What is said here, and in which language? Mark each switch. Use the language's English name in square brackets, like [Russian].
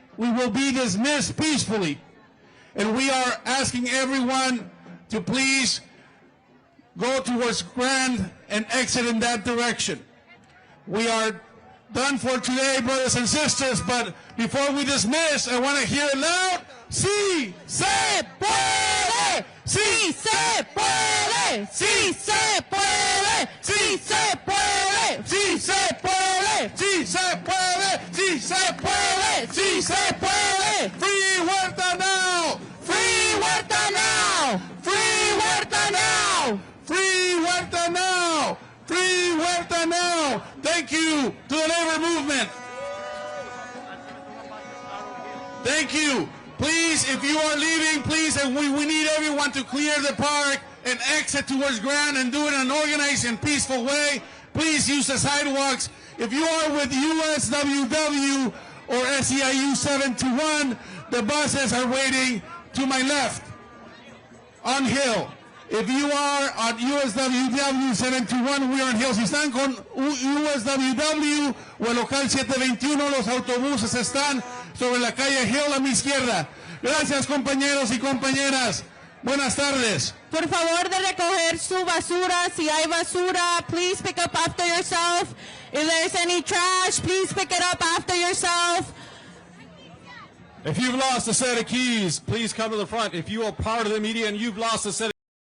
[English] We will be dismissed peacefully. And we are asking everyone to please go towards Grand and exit in that direction. We are done for today, brothers and sisters, but before we dismiss, I want to hear it loud. [Spanish] Sí se puede, sí se puede, sí se puede, sí se puede, sí se puede, sí se puede, sí se puede, sí se puede. [English] Free Huerta now! Free Huerta now! Free Huerta now! Free Huerta now! Free Huerta now! Thank you to the labor movement. Thank you. Please, if you are leaving, please, and we need everyone to clear the park and exit towards Grand and do it in an organized and peaceful way. Please use the sidewalks. If you are with USWW or SEIU 721, the buses are waiting to my left on Hill. If you are at USWW 721, we are on Hill. [Spanish] Si están con USWW o el local 721, los autobuses están sobre la calle Hill a mi izquierda. Gracias, compañeros y compañeras. Buenas tardes. Por favor de recoger su basura. Si hay basura, [English] please pick up after yourself. If there's any trash, please pick it up after yourself. If you've lost a set of keys, please come to the front. If you are part of the media and you've lost a set of